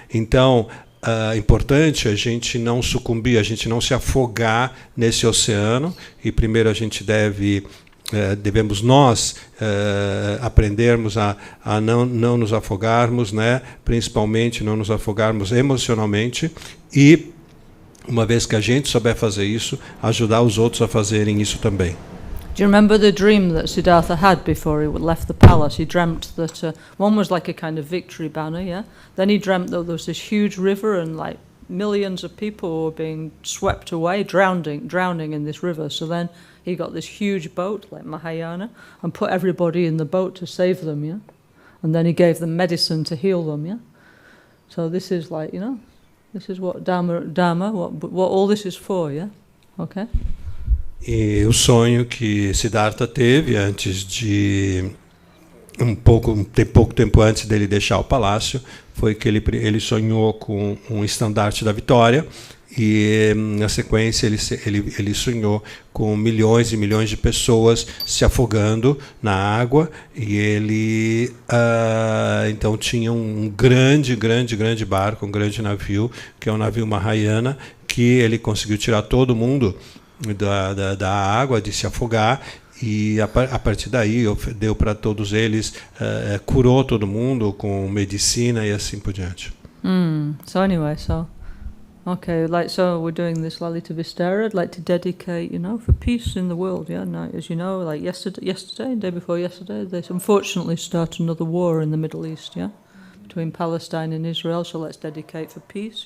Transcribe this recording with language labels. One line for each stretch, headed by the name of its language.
Portuguese: Então, importante a gente não sucumbir, a gente não se afogar nesse oceano, e primeiro a gente devemos nós aprendermos a não nos afogarmos, né? Principalmente não nos afogarmos emocionalmente, e uma vez que a gente souber fazer isso, ajudar os outros a fazerem isso também.
English: Do you remember the dream that Siddhartha had before he left the palace? He dreamt that one was like a kind of victory banner, yeah? Then he dreamt that there was this huge river and like millions of people were being swept away, drowning in this river. So then he got this huge boat, like Mahayana, and put everybody in the boat to save them, yeah? And then he gave them medicine to heal them, yeah? So this is like, you know, this is what Dharma, what all this is for, yeah? Okay?
Portuguese: E o sonho que Siddhartha teve antes de pouco tempo antes dele deixar o palácio foi que ele sonhou com um estandarte da vitória, e na sequência ele sonhou com milhões e milhões de pessoas se afogando na água, e ele então tinha um grande barco, um grande navio, que é o navio Mahayana, que ele conseguiu tirar todo mundo da água, de se afogar, e a partir daí deu para todos eles, curou todo mundo com medicina e assim por diante.
English: So anyway, okay, so we're doing this Lalitavistara. I'd like to dedicate, you know, for peace in the world. Yeah, now, as you know, like yesterday, day before yesterday, they unfortunately started another war in the Middle East. Yeah, between Palestine and Israel. So let's dedicate for peace.